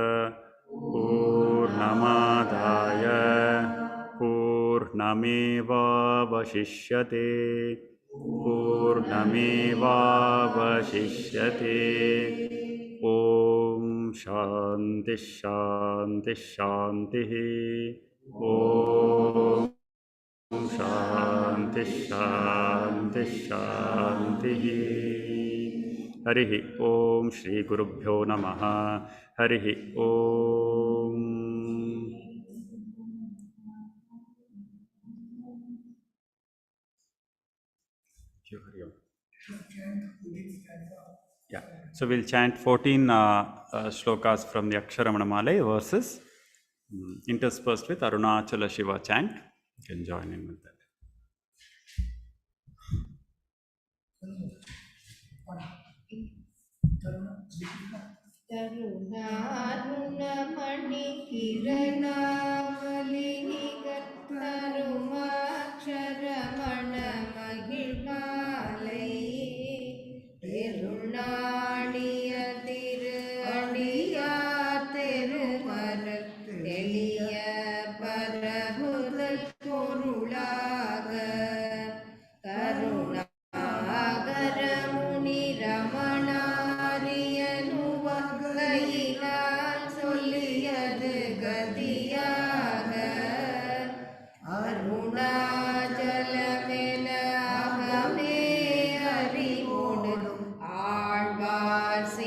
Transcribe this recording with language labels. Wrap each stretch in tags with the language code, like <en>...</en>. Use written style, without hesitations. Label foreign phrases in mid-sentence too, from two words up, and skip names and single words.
<sa>पूर्णमेवावशिष्यते ॐ शान्ति शान्ति शान्तिः ॐ शान्ति शान्ति शान्तिः हरिः ॐ श्रीगुरुभ्यो नमः हरिः ॐ</sa> <en>Yeah, so we'll chant 14 shlokas from the Aksharamanamala verses interspersed with Arunachala Shiva chant. You can join in with that.</en> <ta>தருணாருணமணி கிரணாவலிநிகர்தரும்அக்ஷரமணமாலை திருநாடிய திரு அடியார் திருமலர் எளிய பரபுதல் பொருளாக கருணாகர முனி ரமணாரியனுவ கையினால் சொல்லியது கதியாக அருணாச்சலமென அகமே அறிவோடு ஆழ்வார்</ta>